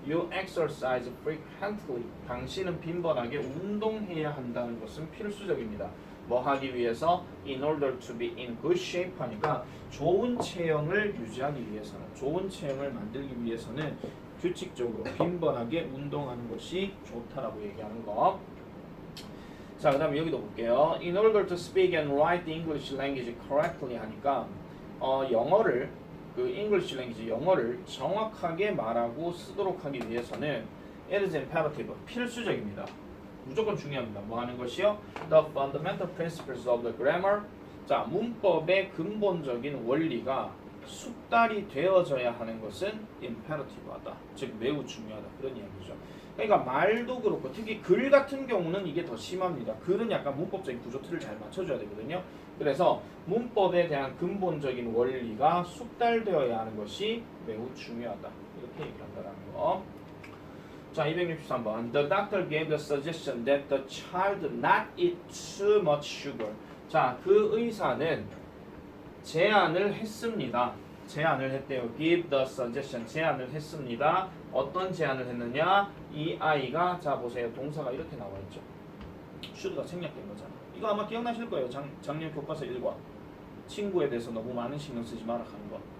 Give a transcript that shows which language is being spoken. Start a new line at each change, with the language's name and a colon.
English: You exercise frequently.
Korean: 당신은 빈번하게 운동해야 한다는 것은 필수적입니다. 뭐 하기 위해서?
English: In order to be in good shape
Korean: 하니까 좋은 체형을 유지하기 위해서는, 좋은 체형을 만들기 위해서는 규칙적으로 빈번하게 운동하는 것이 좋다라고 얘기하는 거. 자, 그 다음에 여기도 볼게요.
English: In order to speak and write the English language correctly 하니까 영어를 그 English language
Korean: 영어를 정확하게 말하고 쓰도록 하기 위해서는
English: it is imperative 필수적입니다.
Korean: 무조건 중요합니다. 뭐 하는 것이요?
English: The fundamental principles of the grammar.
Korean: 자, 문법의 근본적인 원리가 숙달이 되어져야 하는 것은 imperative하다. 즉 매우 중요하다. 그런 이야기죠. 그러니까 말도 그렇고 특히 글 같은 경우는 이게 더 심합니다. 글은 약간 문법적인 구조 틀을 잘 맞춰줘야 되거든요. 그래서 문법에 대한 근본적인 원리가 숙달되어야 하는 것이 매우 중요하다. 이렇게 얘기한다는 거. 자, 263번.
English: The doctor gave the suggestion that the child not eat too much sugar.
Korean: 자, 그 의사는 제안을 했습니다. 제안을 했대요.
English: Give the suggestion.
Korean: 제안을 했습니다. 어떤 제안을 했느냐? 이 아이가 자 보세요. 동사가 이렇게 나와 있죠. should가 생략된 거잖아. 이거 아마 기억나실 거예요. 작년 교과서 1과 친구에 대해서 너무 많은 신경 쓰지 마라 하는 거.